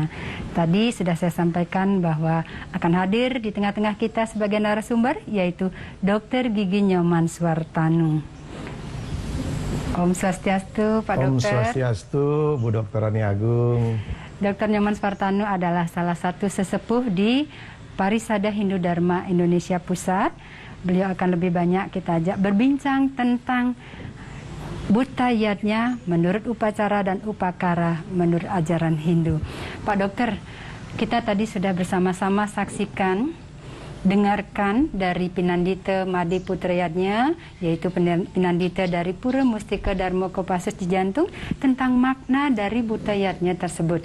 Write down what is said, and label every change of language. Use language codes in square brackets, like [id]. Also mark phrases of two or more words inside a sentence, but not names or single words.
[id] Tadi sudah saya sampaikan bahwa akan hadir di tengah-tengah kita sebagai narasumber, yaitu Dr. Gigi Nyoman Suartanu. Om Swastiastu, Pak Dokter. Om Swastiastu, Bu Dokter Rani Agung. Dr. Nyoman Spartano adalah salah satu sesepuh di Parisada Hindu Dharma Indonesia Pusat. Beliau akan lebih banyak kita ajak berbincang tentang Butayatnya menurut upacara dan upakara menurut ajaran Hindu. Pak Dokter, kita tadi sudah bersama-sama saksikan, dengarkan dari Pinandita Madi Putrayatnya, yaitu Pinandita dari Pura Mustika Dharma Kopassus di Jantung, tentang makna dari Butayatnya tersebut.